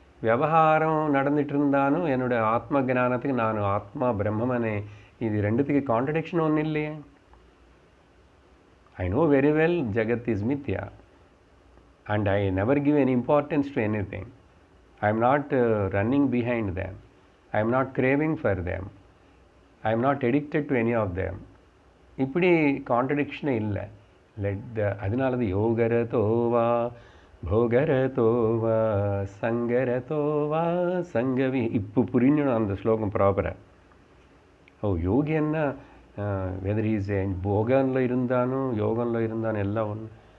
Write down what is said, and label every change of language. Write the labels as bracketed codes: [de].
[ta] விவகாரம் நடந்துட்டு இருந்தாலும் என்னோட ஆத்ம ஜானத்துக்கு நான் ஆத்மா பிரம்மமனே, இது ரெண்டுத்துக்கு கான்ட்ரடிக்ஷன் ஒன்றும் இல்லையே. [en] I know very well Jagat is Mithya and I never give any importance to anything. I am not running behind them. I am not craving for them. I am not addicted to any of them. [ta] இப்படி கான்ட்ரடிக்ஷனே இல்லை. அதனால தான் யோகரதோவா போகரதோவா சங்கரதோவா சங்கவி. இப்போ புரிஞ்சணும் அந்த ஸ்லோகம் ப்ராப்பராக. யோகி என்ன whether is போகன்ல இருந்தாலும் யோகன்ல இருந்தாலும் எல்லாம் ஒன்று.